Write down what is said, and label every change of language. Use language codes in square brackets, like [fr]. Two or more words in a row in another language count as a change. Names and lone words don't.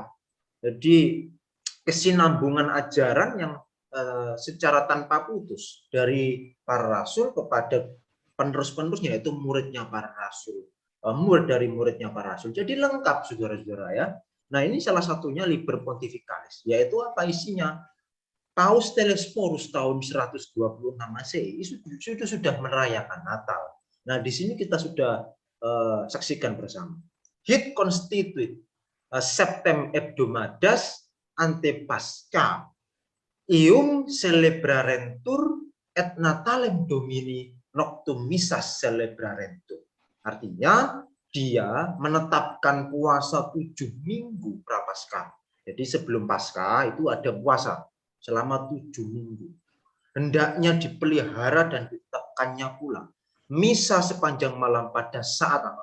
[id] Jadi kesinambungan ajaran yang secara tanpa putus dari para rasul kepada penerus-penerusnya, yaitu muridnya para rasul, murid dari muridnya para rasul. Jadi lengkap, saudara-saudara, ya. Nah, ini salah satunya Liber Pontificalis, yaitu apa isinya? Paus Telesporus tahun 126 Masehi itu sudah merayakan Natal. Nah, di sini kita sudah saksikan bersama. [la] Hic constituit septem hebdomadas ante Pascha ium celebrarentur et Natalem Domini noctum missas celebrarentur. [id] Artinya dia menetapkan puasa 7 minggu prapaskah. Jadi sebelum Paskah itu ada puasa selama 7 minggu. Hendaknya dipelihara dan ditetapkannya pula misa sepanjang malam pada saat apa?